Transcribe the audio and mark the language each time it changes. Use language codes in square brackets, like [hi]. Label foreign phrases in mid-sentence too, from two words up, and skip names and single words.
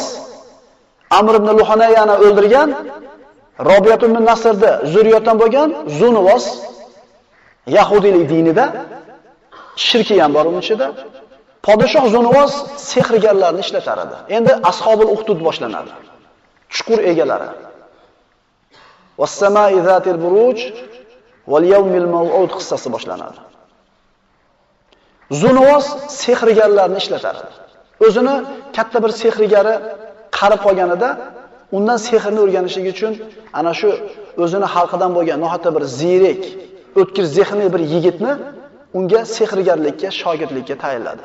[uz] Amr ibn Luhanayani o'ldirgan, Robiyat ibn Nasrni zurriyotdan bo'lgan Zunuvos Yahudiylik dinida shirki ham bor uning ichida. Podshoh Zunuvos sehrgarlarni ishlatar edi. Endi Ashobul Uhdud boshlanadi. Chuqur egalari. [ar] والسماء ذات البروج واليوم الموعود [uz] qissasi boshlanadi. Zunuvos sehrgarlarni ishlatar edi. O'zini katta bir sehrgari qarib qolganida, undan sehrni o'rganishlik uchun ana shu o'zini xalqidan bo'lgan nohata bir ziyrak, o'tkir zehnli bir yigitni unga sehrgarlikka, shogirdlikka tayinladi.